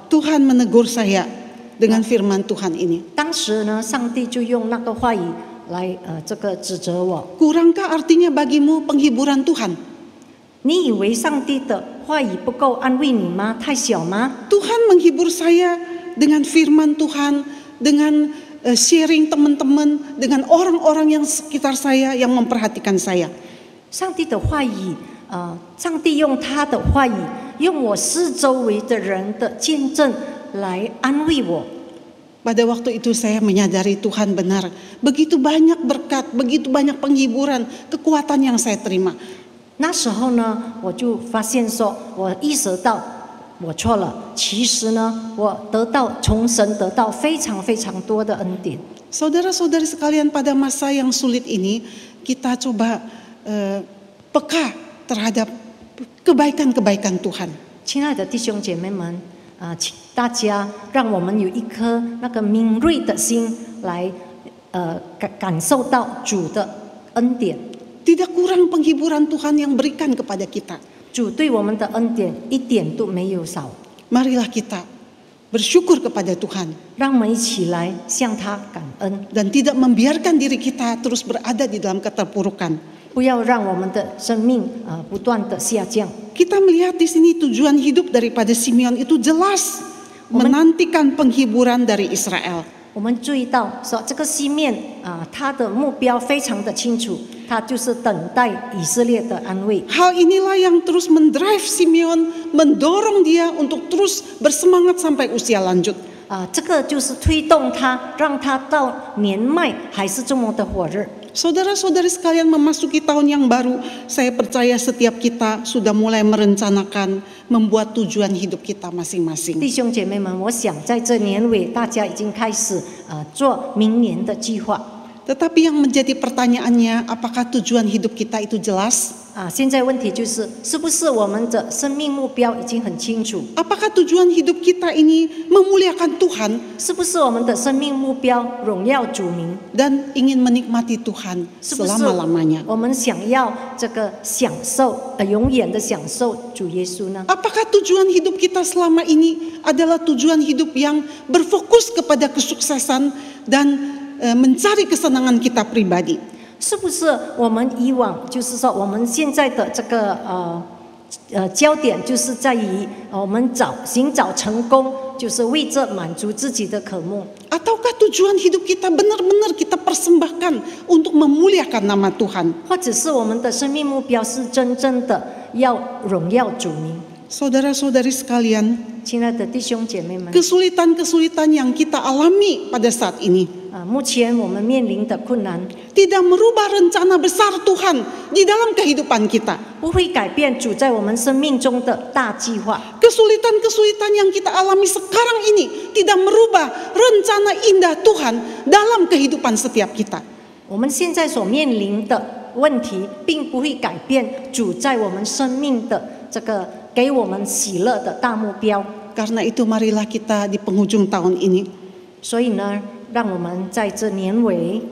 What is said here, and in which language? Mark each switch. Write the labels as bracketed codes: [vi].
[id] Tuhan menegur saya dengan firman Tuhan ini. [zh] 当时呢，上帝就用那个话语来这个指责我。 [id] Kurangkah artinya bagimu penghiburan Tuhan? [zh] 你以为上帝的话语不够安慰你吗？太小吗？ [id] Tuhan menghibur saya dengan firman Tuhan, dengan sharing teman-teman, dengan orang-orang yang sekitar saya yang memperhatikan saya. [zh] 上帝的话语，上帝用他的话语，用我四周围的人的见证来安慰我。 [id] Pada waktu itu saya menyadari Tuhan benar, begitu banyak berkat, begitu banyak penghiburan, kekuatan yang saya terima. [zh] 那时候呢，我就发现说，我意识到我错了。其实呢，我从神得到非常非常多的恩典。 [id] Saudara-saudari sekalian, pada masa yang sulit ini kita coba peka terhadap kebaikan-kebaikan Tuhan. [zh] 亲爱的弟兄姐妹们，请大家让我们有一颗那个敏锐的心来感受到主的恩典。 [id] Tidak kurang penghiburan Tuhan yang berikan kepada kita. [zh] 主对我们的恩典一点都没有少。 [id] Marilah kita bersyukur kepada Tuhan [zh] 让我们一起来向他感恩， [id] dan tidak membiarkan diri kita terus berada di dalam keterpurukan. [zh] 不要让我们的生命不断的下降。 [id] Kita melihat di sini tujuan hidup daripada Simeon itu jelas, menantikan penghiburan dari Israel. [zh] 我们注意到说，这个西面他的目标非常的清楚，他就是等待以色列的安慰。 [id] Hal inilah yang terus mendrive Simeon, mendorong dia untuk terus bersemangat sampai usia lanjut. [zh] 这个就是推动他，让他到年迈还是这么的火热。 [id] Saudara-saudari sekalian, memasuki tahun yang baru, saya percaya setiap kita sudah mulai merencanakan, membuat tujuan hidup kita masing-masing. [zh] 弟兄姐妹们，我想在这年尾，大家已经开始做明年的计划。 [id] Tetapi yang menjadi pertanyaannya, apakah tujuan hidup kita itu jelas? [zh] 现在问题就是，是不是我们的生命目标已经很清楚？ [id] Apakah tujuan hidup kita ini memuliakan Tuhan [zh] 是不是我们的生命目标荣耀主名？ [id] dan ingin menikmati Tuhan [zh] 是不是 [id] selama-lamanya? [zh] 我们想要这个享受永远的享受主耶稣呢？ [id] Apakah tujuan hidup kita selama ini adalah tujuan hidup yang berfokus kepada kesuksesan dan mencari kesenangan kita pribadi? [zh] 是不是我们以往就是说我们现在的这个焦点就是在于我们寻找成功，就是为着满足自己的渴慕？ [id] Ataukah tujuan hidup kita benar-benar kita persembahkan untuk memuliakan nama Tuhan? [zh] 或者是我们的生命目标是真正的要荣耀主名？ [id] Saudara-saudari sekalian, [zh] 亲爱的弟兄姐妹们， [id] kesulitan-kesulitan yang kita alami pada saat ini [zh] 目前我们面临的困难 [id] tidak merubah rencana besar Tuhan di dalam kehidupan kita. [zh] 不会改变主在我们生命中的大计划。 [id] Kesulitan-kesulitan yang kita alami sekarang ini tidak merubah rencana indah Tuhan dalam kehidupan setiap kita. [zh] 我们现在所面临的问题，并不会改变主在我们生命的这个给我们喜乐的大目标。 [id] Karena itu marilah kita di penghujung tahun ini [zh] 所以呢，让我们在这年尾，